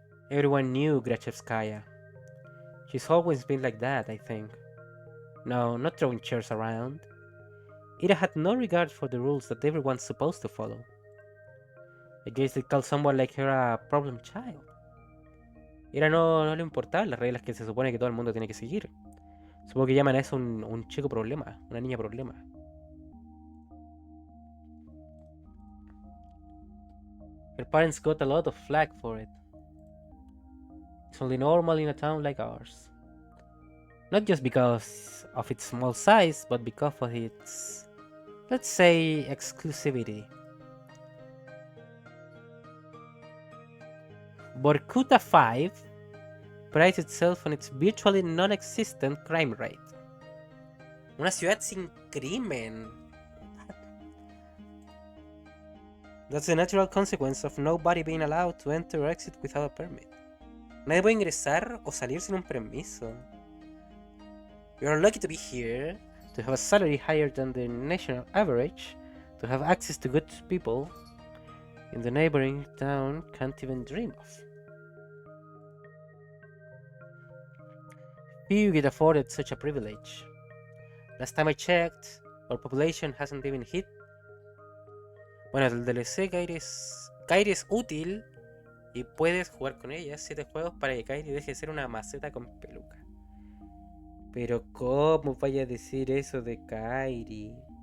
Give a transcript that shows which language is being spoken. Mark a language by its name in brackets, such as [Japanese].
[English] Everyone knew Grachevskaya. She's always been like that, I think. No, not throwing chairs around. Ira had no regard for the rules that everyone's supposed to follow. I guess they call someone like her a problem child. [Spanish] Ira no le importaban las reglas que se supone que todo el mundo tiene que seguir. Supongo que llaman a eso un chico problema, una niña problema. [English] Her parents got a lot of flack for it. It's only normal in a town like ours. Not just because of its small size, but because of its, let's say, exclusivity. Vorkuta 5 prides itself on its virtually non-existent crime rate. [Spanish] Una ciudad sin crimen. [English] That's the natural consequence of nobody being allowed to enter or exit without a permit. [Spanish] Nadie puede ingresar o salir sin un permiso. [English] You're lucky to be here, to have a salary higher than the national average, to have access to good people in the neighboring town can't even dream of. Few get afforded such a privilege. Last time I checked, our population hasn't even hit. [Spanish] Bueno, el DLC Kairi es útil y puedes jugar con ella 7 juegos para que Kairi deje de ser una maceta con peluca. Pero ¿cómo vaya a decir eso de Kairi?